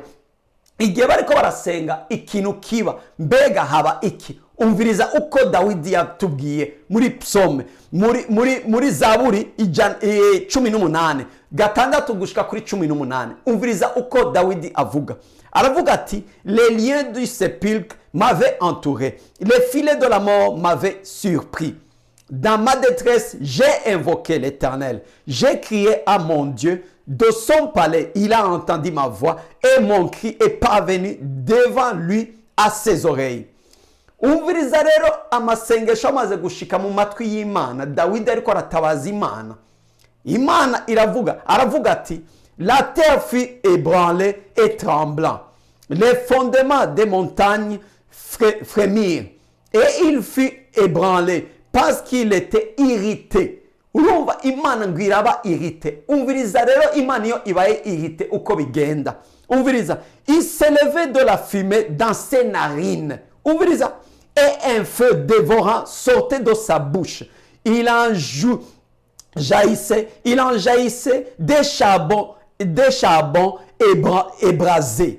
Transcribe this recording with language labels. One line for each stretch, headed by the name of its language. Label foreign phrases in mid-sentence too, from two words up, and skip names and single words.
Rundi: Igihe bariko barasenga ikintu kiba, mbega haba iki? Umviriza uko Dawidi yatubwiye muri Psaume, muri Zaburi 18 gatandatu gushika kuri 18. Umviriza uko Dawidi avuga. Aravuga ati,
French: les liens du sépulcre m'avaient entouré, les filets de la mort m'avaient surpris. Dans ma détresse, j'ai invoqué l'Éternel. J'ai crié à mon Dieu. De son palais, il a entendu ma voix et mon cri est parvenu devant lui à ses oreilles.
Rundi: Umviriza rero amasengesho amaze gushika mu matwi y'Imana. Dawidi ariko aratabaza Imana. Imana aravuga ati,
French: la terre fut ébranlée et tremblant. Les fondements des montagnes frémirent et il fut ébranlé parce qu'il était irrité.
Rundi: Urumva Imana ngo iraba irrité. Umviriza rero Imana iyo ibaye irrité uko bigenda. Umviriza,
French: il s'élevait de la fumée dans ses narines. Umviriza, et un feu dévorant sortait de sa bouche. Il en jaillissait des charbons embrasés.